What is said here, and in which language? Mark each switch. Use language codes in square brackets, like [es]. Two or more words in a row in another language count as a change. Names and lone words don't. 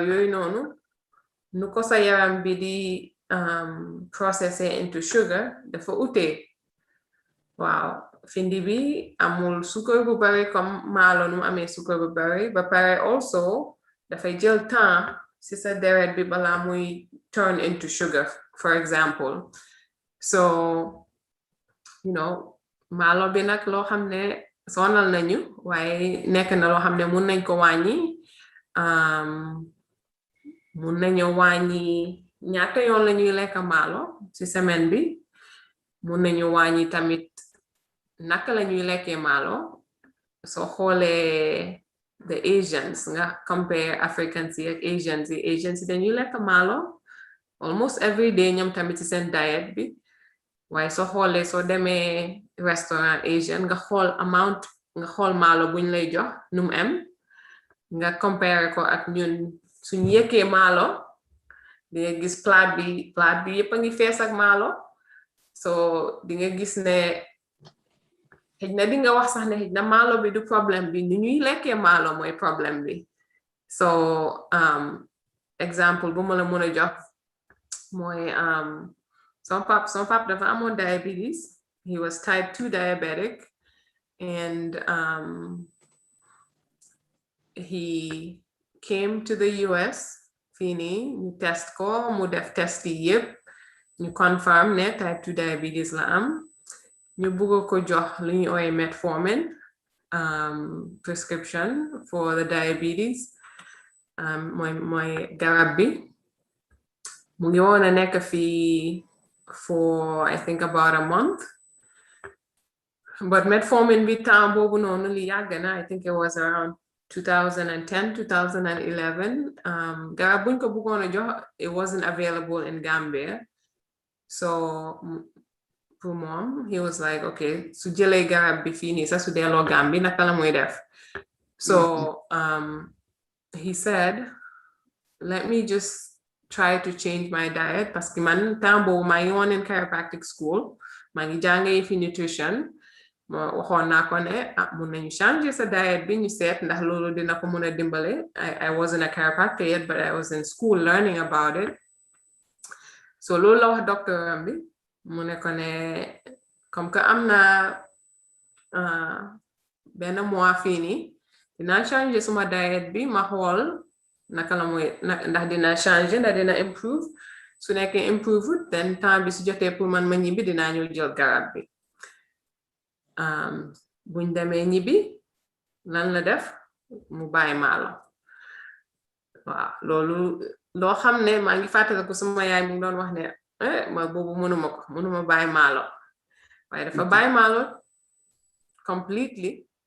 [wo] yooyu noonu nu ko sa yaram bi di processé [en] into sugar [wo] dafa ute waaw findi bi amul suukar bu bari comme maalo nu amee suukar bu bari ba pare also dafay jël temps si sa deret bi bala muy [en] turn into sugar for example so [wo] maalo bi nag loo xam ne sonal nañu waaye nekk na loo xam ne mun nañ ko wàññi mun nañu wàññi ñaata yoon la ñuy lekk maalo ci semaine bi mun nañu wàññi tamit naka la ñuy lekkee maalo soo xoolee [en] the Asians [wo] nga compare Africans yi ak Asians yi dañuy lekk maalo [en] almost every day [wo] ñoom tamit ci seen diet bi waaye soo xoolee soo demee restaurant Asian nga xool maalo buñ lay jox num em nga compare ko ak ñun suñ yekkee maalo di nga gis plate bi yépp a ngi fees ak maalo so di nga gis ne xëj na di nga wax sax ne xëj na maalo bi du problème bi ni ñuy lekkee maalo mooy problème bi so exemple bu ma la mën a jox mooy son pap dafa amoon diabetes. [en] He was type 2 diabetic and he came to the US [wo] fii nii ñu test ko mu def test yi yépp ñu confirm ne [en] type 2 diabetes [wo] la am ñu bëgg ko jox lu ñu ooyee [en] metformin prescription for the diabetes [wo] mooy garab bi mu ngi woon a nekk fii [en] for I think about a month but [wo] metformin bi temps boobu noonu li yàgg na [en] I think it was around 2010 2011 [wo] garab buñ ko bëggoon a jox [en] it wasn't available in Gambia so [wo] pour moom [en] he was like okay [wo] su jëlee garab bi fii nii sax su delloo Gambie naka la muy def so [en] he said let me just try to change my diet [fr] parce que [wo] man temps boobu maa ngi woon [en] in chiropractic school [wo] maa ngi jàngee fi nutrition waxoon naa ko ne mun nañu changer sa diet bi ñu seet ndax loolu dina ko mun a dimbale [en] I wasn't a chiropractor yet but I was in school learning about it [wo] so loolu la wax docteur am bi mu ne ko ne [fr] comme que [wo] am na benn mois fii nii dinaa changer suma diet bi ma xool naka la muy ndax dina changer ndax dina improve su nekkee improve then temps bi su jotee pour man ma ñibbi dinaa ñëw jël garab bi buñ demee ñibbi lan la def mu bàyyi maalo waaw loolu loo xam ne maa ngi fàttaliku sama yaay mu doon wax ne ma boobu mënuma bàyyi maalo waaye dafa bàyyi maalo completely